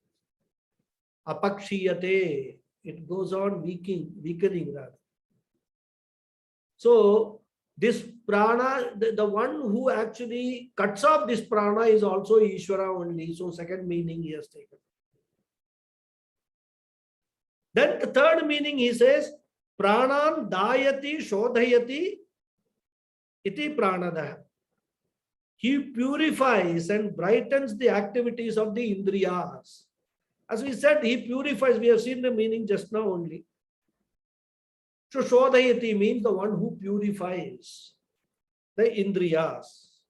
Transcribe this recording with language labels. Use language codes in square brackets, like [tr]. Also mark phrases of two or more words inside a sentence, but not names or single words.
[en] Apakshiyate, it goes on weakening rather. So this prana, the one who actually cuts off this prana is also Ishvara only. So second meaning he has taken. Then the third meaning he says, [sa] Pranan dayati shodhayati iti pranadaha. [en] He purifies and brightens the activities of the indriyas. As we said, he purifies. We have seen the meaning just now only. So shodhayati means the one who purifies the indriyas.